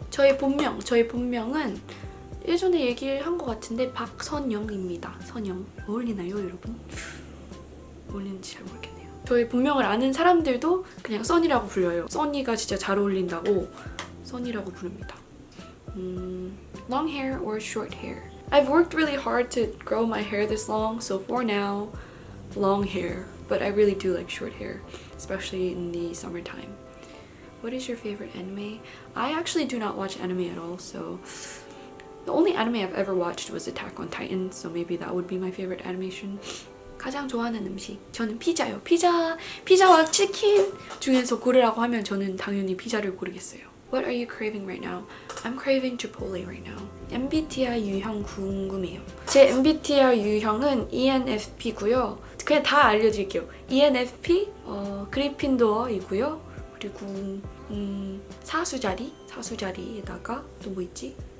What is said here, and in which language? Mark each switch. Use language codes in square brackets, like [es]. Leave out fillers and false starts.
[ko] 저의 본명은 예전에 얘기를 한 것 같은데 박선영입니다. 선영. 어울리나요, 여러분? 어울리는지 잘 모르겠네요. 저의 본명을 아는 사람들도 그냥 써니라고 불려요. 써니가 진짜 잘 어울린다고 써니라고 부릅니다. [en] Long hair or short hair? I've worked really hard to grow my hair this long, so for now, long hair. But I really do like short hair, especially in the summertime. What is your favorite anime? I actually do not watch anime at all, so the only anime I've ever watched was Attack on Titan, so maybe that would be my favorite animation. [ko] 가장 좋아하는 음식? 저는 피자요. 피자와 치킨 중에서 고르라고 하면 저는 당연히 피자를 고르겠어요. [en] What are you craving right now? I'm craving Chipotle right now. [ko] MBTI 유형 궁금해요. 제 MBTI 유형은 ENFP고요. 그냥 다 알려드릴게요. ENFP, 그리핀도어이고요. 그리고 사수자리에다가 또 뭐 있지?